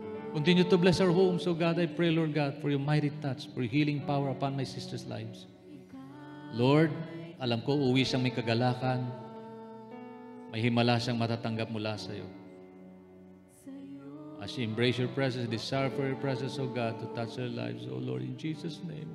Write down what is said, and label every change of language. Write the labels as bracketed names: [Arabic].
[English] Continue to bless our homes, O God. I pray, Lord God, for your mighty touch, for your healing power upon my sisters' lives. [Filipino] Lord, alam ko, uwi siyang may kagalakan. May himala siyang matatanggap mula sa iyo. [English] As she embrace your presence, desire for your presence, O God, to touch her lives, O Lord, in Jesus' name.